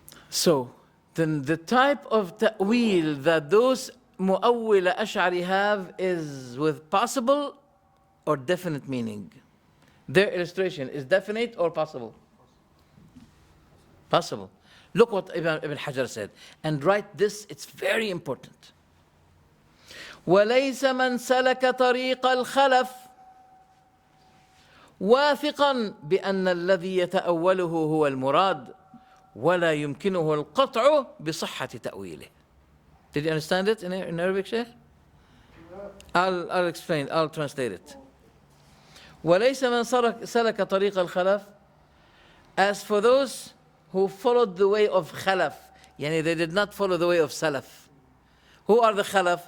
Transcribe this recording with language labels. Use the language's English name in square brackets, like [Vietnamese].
[English] So, then the type of ta'wil that those mu'awwila Ash'ari have is with possible or definite meaning. Their illustration is definite or possible? Possible. Look what Ibn Hajar said. And write this, it's very important. [Arabic] وَلَيْسَ مَنْ سَلَكَ طَرِيقَ الْخَلَفِ واثقا بأن الذي يتأوله هو المراد ولا يمكنه القطع بصحة تأويله. [English] Did you understand it in Arabic, Sheikh? I'll explain, I'll translate it. [Arabic] وَلَيْسَ مَنْ سَلَكَ طَرِيقَ الْخَلَفِ. [English] As for those who followed the way of Khalaf, yani they did not follow the way of Salaf. Who are the Khalaf?